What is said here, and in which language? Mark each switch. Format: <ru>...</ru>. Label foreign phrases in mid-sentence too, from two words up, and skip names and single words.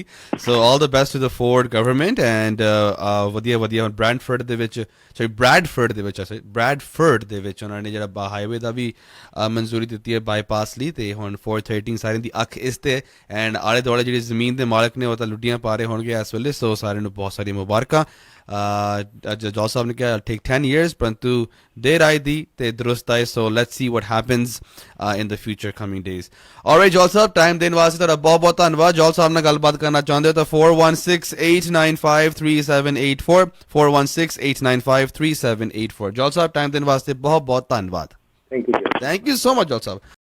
<en>so all the best to the Ford government,</en> <pa>ਐਂਡ ਵਧੀਆ ਬ੍ਰੈਡਫੋਰਡ ਦੇ ਵਿੱਚ ਉਹਨਾਂ ਨੇ ਜਿਹੜਾ ਹਾਈਵੇ ਦਾ ਵੀ ਮਨਜ਼ੂਰੀ ਦਿੱਤੀ ਹੈ ਬਾਈਪਾਸ ਲਈ, ਤੇ ਹੁਣ 413 ਸਾਰਿਆਂ ਦੀ ਅੱਖ ਇਸ ਤੇ, ਐਂਡ ਆਲੇ ਦੁਆਲੇ ਜਿਹੜੀ ਜ਼ਮੀਨ ਦੇ ਮਾਲਕ ਨੇ ਉਹ ਤਾਂ ਲੁੱਡੀਆਂ ਪਾ ਰਹੇ ਹੋਣਗੇ ਇਸ ਵੇਲੇ। ਸੋ ਸਾਰਿਆਂ ਨੂੰ ਬਹੁਤ ਸਾਰੀਆਂ ਮੁਬਾਰਕਾਂ। ਜੋਲ ਸਾਹਿਬ ਨੇ ਕਿਹਾ</pa> <en>take 10 years,</en> <pa>ਪਰੰਤੂ ਦੇਰ ਆਈ ਦੀ ਤੇ ਦਰੁਸਤ ਆਏ।</pa> <en>so let's see what happens in the future coming days.</en> <pa>alright ਜੋਲ ਸਾਹਿਬ, ਟਾਈਮ ਦੇਣ ਵਾਸਤੇ ਤੁਹਾਡਾ ਬਹੁਤ ਬਹੁਤ ਧੰਨਵਾਦ। ਜੋਲ ਸਾਹਿਬ ਨਾਲ ਗੱਲਬਾਤ ਕਰਨਾ ਚਾਹੁੰਦੇ ਹੋ ਤਾਂ 4168953784 4168953784। ਜੋਲ ਸਾਹਿਬ, ਟਾਈਮ ਦੇਣ ਵਾਸਤੇ ਬਹੁਤ ਬਹੁਤ ਧੰਨਵਾਦ।</pa> <en>thank you so much ਜੋਲ ਸਾਹਿਬ।</en>